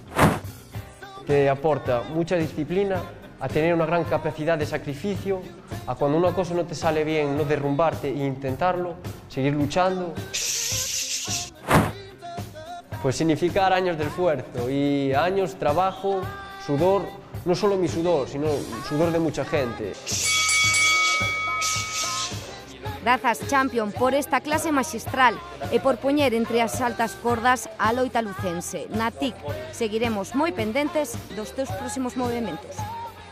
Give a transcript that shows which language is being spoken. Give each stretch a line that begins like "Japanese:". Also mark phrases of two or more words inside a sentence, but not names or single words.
Spanish: Te aporta mucha disciplina, a tener una gran capacidad de sacrificio, a cuando una cosa no te sale bien no derrumbarte e intentarlo, seguir luchando. Pues significar años de esfuerzo y años, trabajo, sudor, no solo mi sudor, sino el sudor de mucha gente.
Galician: Grazas, champion, por esta clase magistral e por poñer entre as altas cordas a loita lucense. Na TIC seguiremos moi pendentes dos teus próximos movementos.